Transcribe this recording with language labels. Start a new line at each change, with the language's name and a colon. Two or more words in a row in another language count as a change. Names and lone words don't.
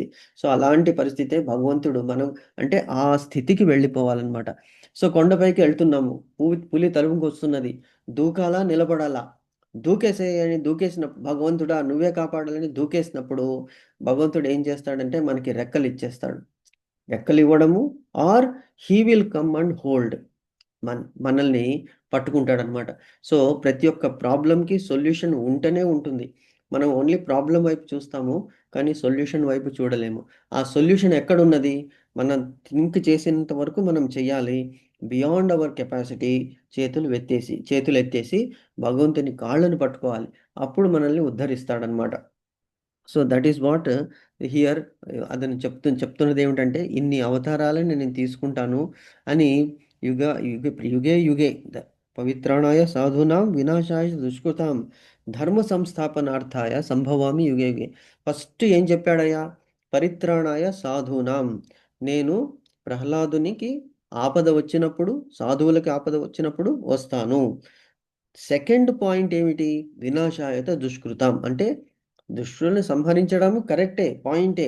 Telugu: సో అలాంటి పరిస్థితే భగవంతుడు మనం అంటే ఆ స్థితికి వెళ్ళిపోవాలన్నమాట. సో కొండపైకి వెళ్తున్నాము. పులి తరుముకొస్తున్నది. దూకాలా? నిలబడాలా? దూకేసేయని దూకేసినప్పుడు భగవంతుడా నువ్వే కాపాడాలని దూకేసినప్పుడు భగవంతుడు ఏం చేస్తాడంటే మనకి రెక్కలు ఇచ్చేస్తాడు. రెక్కలు ఇవ్వడము,
English: or he will come and hold
Telugu: మనల్ని పట్టుకుంటాడనమాట. సో ప్రతి ఒక్క ప్రాబ్లంకి సొల్యూషన్ ఉంటేనే ఉంటుంది. మనం
English: only problem
Telugu: వైపు చూస్తాము, కానీ సొల్యూషన్ వైపు చూడలేము. ఆ సొల్యూషన్ ఎక్కడున్నది? మనం థింక్ చేసేంత వరకు మనం చెయ్యాలి.
English: beyond our capacity
Telugu: చేతులు ఎత్తేసి భగవంతుని కాళ్ళను పట్టుకోవాలి. అప్పుడు మనల్ని ఉద్ధరిస్తాడనమాట.
English: so that is what here
Telugu: అతను చెప్తున్నది ఏమిటంటే, ఇన్ని అవతారాలని నేను తీసుకుంటాను అని
Sanskrit: యుగే యుగే పవిత్రాణాయ సాధూనాం వినాశాయ దుష్కృతాం ధర్మ సంస్థాపనార్థాయ సంభవామి యుగే యుగే.
Telugu: ఫస్ట్ ఏం చెప్పాడయ్యా?
Sanskrit: పరిత్రాణాయ సాధూనాం,
Telugu: నేను ప్రహ్లాదునికి ఆపద వచ్చినప్పుడు, సాధువులకి ఆపద వచ్చినప్పుడు వస్తాను.
English: second point
Telugu: ఏమిటి?
Sanskrit: వినాశాయత దుష్కృతం
Telugu: అంటే దుష్టుల్ని సంహరించడం కరెక్టే, పాయింటే.